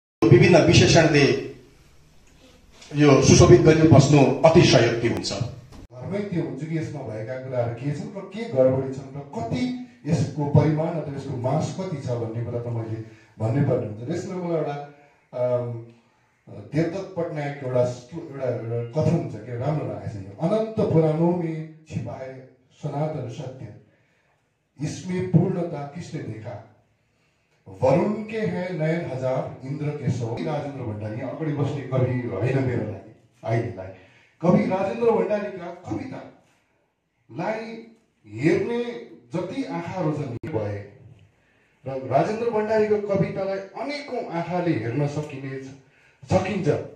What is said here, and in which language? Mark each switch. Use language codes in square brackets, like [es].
[ne] विभिन्न विशेषणले यो सुशोभित गरेर बस्नु अति सहयोगी हुन्छ। घरमै त्यो हुन्छ कि यसमा भएका कुराहरू के छन् र के गडबडी छन् र कति यसको परिमाण अथवा यसको मास कति छ भन्ने कुरा त मैले भन्नै पर्ने हुन्छ। यसमा मलाई एउटा देवदत्त पटनायक एउटा कथन छ कि राम्रो लागेको छ। [hi] अनन्त पुराणों में छिपाए सनातन सत्य, इसमें पूर्णता किसने देखा, वरुण के हैं नयन हजार, इंद्र के 100। [ne] राजेन्द्र भण्डारी अगाडि बस्ने कवि होइन मेरो लागि अहिलेलाई, कवि राजेन्द्र भण्डारीका कवितालाई हेर्ने जति आँखा रोजनी भए र राजेन्द्र भण्डारीको कवितालाई अनेकौं आँखाले हेर्न सकिन्छ।